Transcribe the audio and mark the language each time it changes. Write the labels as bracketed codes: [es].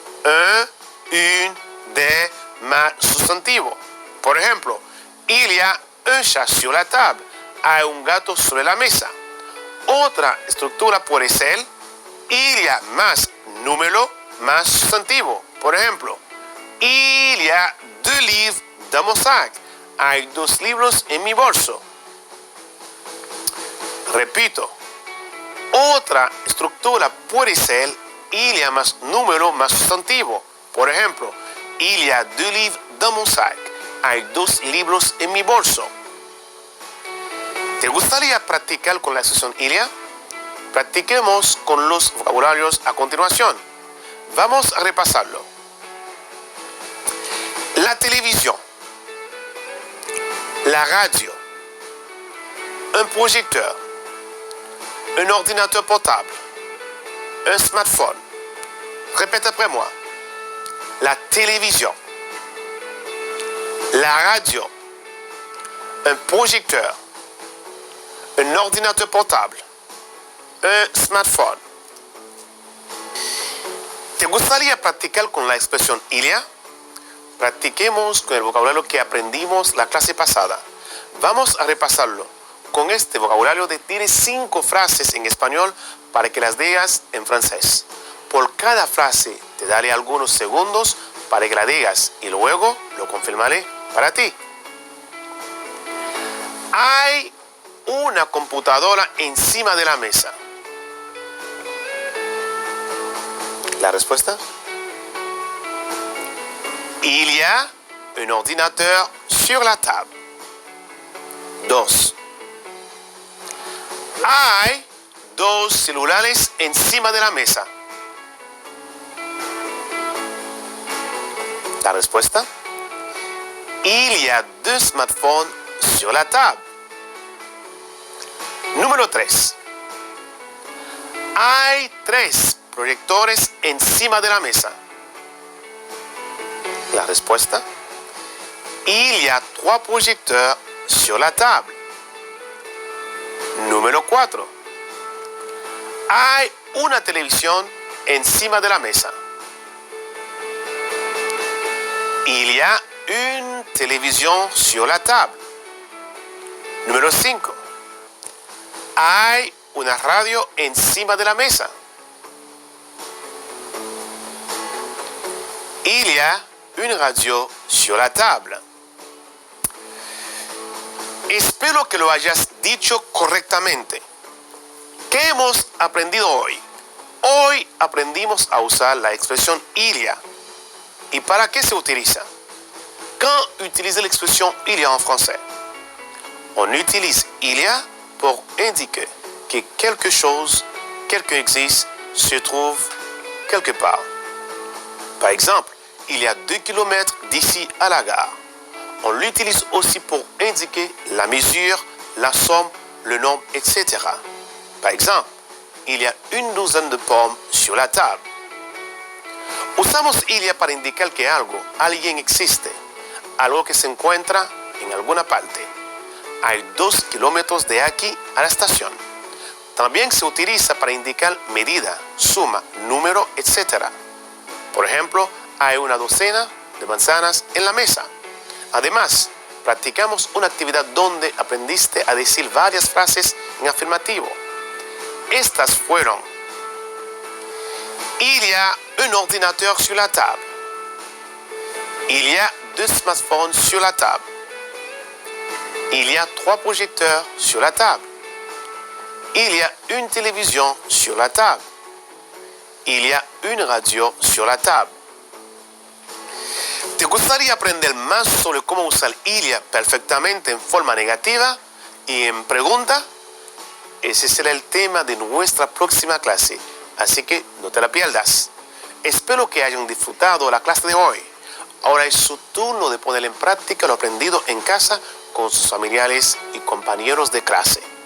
[fr] Un, une, des, [es] más sustantivo. Por ejemplo, [fr] il y a un chat sur la table. [es] Hay un gato sobre la mesa. Otra estructura puede ser [fr] il y a [es] más número más sustantivo. Por ejemplo, [fr] il y a deux livres dans mon sac. [es] Hay 2 libros en mi bolso. Repito, otra estructura puede ser [fr] il y a [es] más número más sustantivo. Por ejemplo, [fr] il y a deux livres dans mon sac. [es] Hay 2 libros en mi bolso. ¿Te gustaría practicar con la expresión [fr] il y a? [es] Practiquemos con los vocabularios a continuación. Vamos a repasarlo. La televisión, [fr] la radio, un projecteur, un ordinateur portable, un smartphone. Répète après moi. La télévision, la radio, un projecteur, un ordinateur portable, un smartphone. [es] ¿Te gustaría practicar con la expresión [fr] il y a? [es] Practiquemos con el vocabulario que aprendimos la clase pasada. Vamos a repasarlo. Con este vocabulario tienes 5 frases en español para que las digas en francés. Por cada frase te daré algunos segundos para que la digas y luego lo confirmaré para ti. Hay una computadora encima de la mesa. La respuesta. [fr] Il y a un ordinateur sur la table. [es] 2. Hay 2 celulares encima de la mesa. La respuesta. [fr] Il y a 2 smartphones sur la table. [es] Número 3. Hay 3 proyectores encima de la mesa. La respuesta. [fr] Il y a 3 projecteurs sur la table. [es] Número 4. Hay una televisión encima de la mesa. [fr] Il y a une télévision sur la table. [es] Número 5. Hay una radio encima de la mesa. [fr] Il y a une radio sur la table. [es] Espero que lo hayas dicho correctamente. ¿Qué hemos aprendido hoy? Hoy aprendimos a usar la expresión [fr] il y a. [es] ¿Y para qué se utiliza? [fr] Quand utiliser l'expression il y a en français? On utilise il y a pour indiquer que quelque chose, quelqu'un existe, se trouve quelque part. Par exemple, il y a 2 kilomètres d'ici à la gare. On l'utilise aussi pour indiquer la mesure, la somme, le nombre, etc. Par exemple, il y a une douzaine de pommes sur la table. [es] Usamos [fr] il y a [es] para indicar que algo, alguien existe, algo que se encuentra en alguna parte. Hay 2 kilómetros de aquí a la estación. También se utiliza para indicar medida, suma, número, etc. Por ejemplo, hay una docena de manzanas en la mesa. Además, practicamos una actividad donde aprendiste a decir varias frases en afirmativo. Estas fueron: [fr] il y a un ordinateur sur la table. Il y a 2 smartphones sur la table. Il y a 3 projecteurs sur la table. Il y a une télévision sur la table. Il y a une radio sur la table. [es] ¿Te gustaría aprender más sobre cómo usar [fr] il y a [es] perfectamente en forma negativa y en pregunta? Ese será el tema de nuestra próxima clase, así que no te la pierdas. Espero que hayan disfrutado la clase de hoy. Ahora es su turno de poner en práctica lo aprendido en casa con sus familiares y compañeros de clase.